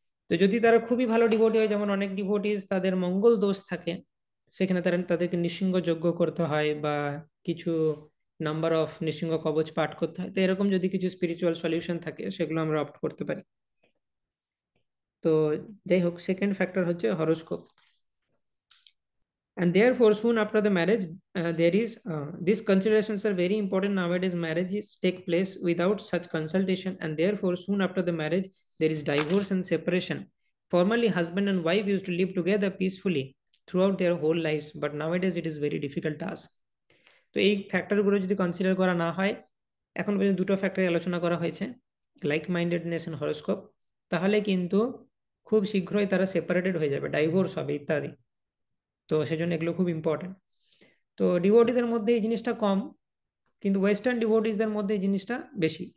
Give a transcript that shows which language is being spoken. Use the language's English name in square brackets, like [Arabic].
[Bangla] তো যদি তারা খুবই ভালো ডিভোটি হয়, যেমন অনেক ডিভোটিস তাদের মঙ্গল দোষ থাকে, সেখানে তাদেরকে নৃসিংহ যজ্ঞ করতে হয় বা কিছু নাম্বার অফ নৃসিংহ কবচ পাঠ করতে হয়। তো এরকম যদি কিছু স্পিরিচুয়াল সলিউশন থাকে, সেগুলো আমরা অপ্ট করতে পারি। তো যাই হোক, সেকেন্ড ফ্যাক্টর হচ্ছে horoscope. [English] And therefore soon after the marriage, there is these considerations are very important nowadays. Marriages take place without such consultation, and therefore soon after the marriage there is divorce and separation. Formerly husband and wife used to live together peacefully throughout their whole lives, but nowadays it is very difficult task. [Bangla] তো এই ফ্যাক্টরগুলো যদি consider করা না হয়, এখন পর্যন্ত দুটো factor আলোচনা করা হয়েছে, লাইক মাইন্ডেডনেস এন্ড হরোস্কোপ, তাহলে কিন্তু খুব শীঘ্রই তারা সেপারেটেড হয়ে যাবে, ডাইভোর্স হবে ইত্যাদি। তো সেজন্য এগুলো খুব ইম্পর্টেন্ট। তো ডিভোটিদের মধ্যে এই জিনিসটা কম, কিন্তু ওয়েস্টার্ন ডিভোটিসদের মধ্যে এই জিনিসটা বেশি।